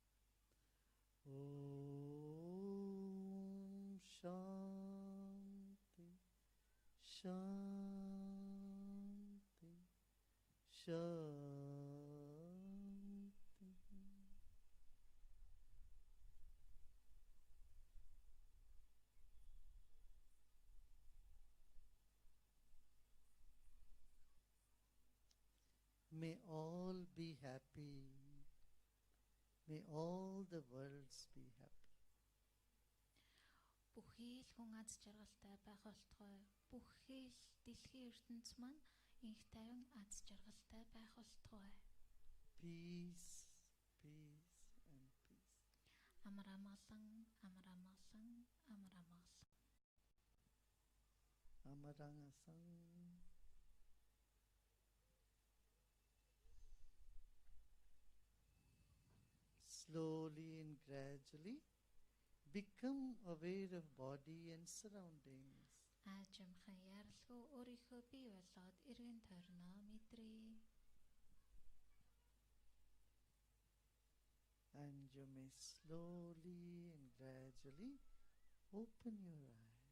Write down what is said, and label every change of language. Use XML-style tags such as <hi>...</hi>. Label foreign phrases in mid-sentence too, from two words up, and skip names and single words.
<sa>Om Shanti Shanti Shanti.</sa> <en>May all be happy. May all the worlds be happy.</en> <mn>Бүхий л хүн аз жаргалтай байх болтугай. Бүхий л дэлхийн ертөнц маань инх тайван аз жаргалтай байх болтугай.</mn> <en>Peace, peace and peace.</en> <mn>Амар амгалан, амар амгалан, амар амгалан. Amarangasang.</mn> <en>Slowly and gradually become aware of body and surroundings.</en> <mn>Аажимхан яралгүй өөрийнхөө бий болоод эргэн тойрноо мэдрээ.</mn> <en>And you may slowly and gradually open your eyes.</en>